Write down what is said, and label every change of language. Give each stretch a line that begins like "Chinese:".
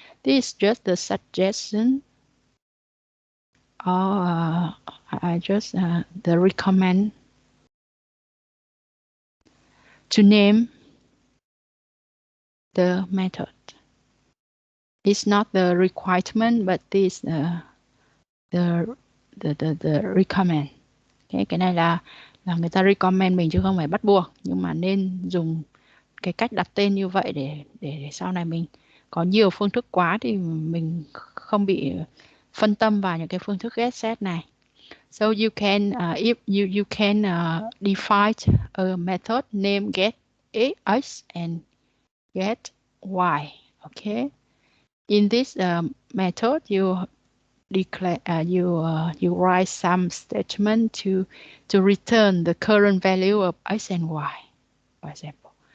English: This is just the suggestion, or I just the recommend to name the method. It's not the requirement, but this the recommend.
Vietnamese: Cái này là người ta recommend mình chứ không phải bắt buộc, nhưng mà nên dùng cái cách đặt tên như vậy để sau này mình có nhiều phương thức quá thì mình không bị phân tâm vào những cái phương thức get set này.
English: So you can if you can define a method name get x and get y. Okay. In this method, you declare you write some statement to return the current value of x and y, for example.